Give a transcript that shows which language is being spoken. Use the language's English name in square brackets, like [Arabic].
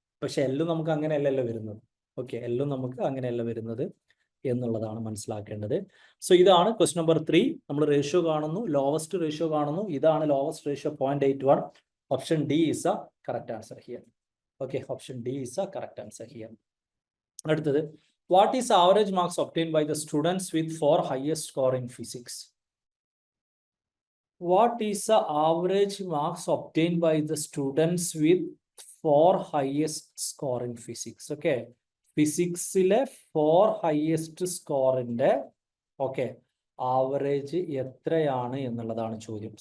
[Malayalam] പക്ഷെ എല്ലാം നമുക്ക് അങ്ങനെയല്ലല്ലോ വരുന്നത്. ഓക്കെ, എല്ലാം നമുക്ക് അങ്ങനെയല്ല വരുന്നത് എന്നുള്ളതാണ് മനസ്സിലാക്കേണ്ടത്. സോ ഇതാണ് ക്വസ്റ്റ്യൻ നമ്പർ 3. നമ്മൾ റേഷ്യോ കാണുന്നു, ലോവസ്റ്റ് റേഷ്യോ കാണുന്നു. ഇതാണ് [English] Lowest ratio 0.81. Option D is a correct answer here. Okay, option D is a correct answer here. [Malayalam] അടുത്തത്, [English] what is average marks obtained by the students with 4 highest score in physics? What is the average marks obtained by the students with 4 highest score in physics? [Malayalam] Okay, ഫിസിക്സിലെ 4 highest സ്കോറിന്റെ okay average എത്രയാണ് എന്നുള്ളതാണ് ചോദ്യം.